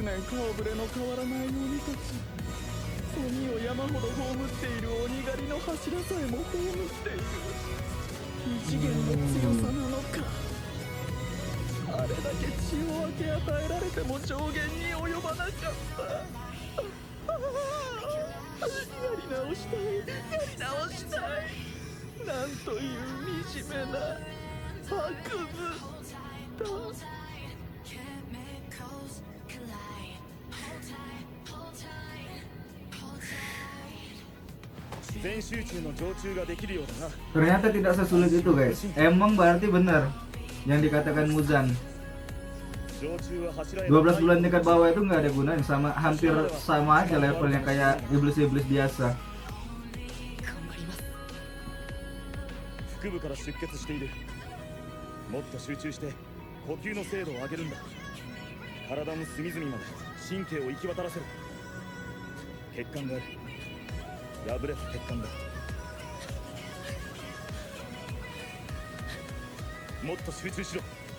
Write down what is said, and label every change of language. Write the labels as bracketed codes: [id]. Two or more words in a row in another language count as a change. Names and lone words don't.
[ja] 年顔ぶれの変わらない鬼たち鬼を山ほど葬っている鬼狩りの柱さえも葬っている異次元の強さなのかあれだけ血を分け与えられても上限に及ばなかったやり直したいやり直したいなんという惨めな悪夢だ全集中の常駐ができるようだな [id] ternyata tidak sesulit itu, guys. Emang berarti benar yang dikatakan Muzan. [ja] 常駐は柱へ [id] 12 bulan tingkat bawah itu nggak ada gunanya, sama hampir sama aja levelnya kayak iblis-iblis biasa. [ja] 腹部から出血しているもっと集中して呼吸の精度を上げるんだ体の隅々まで神経を行き渡らせる血管がある。破れた血管だ。もっと集中しろ。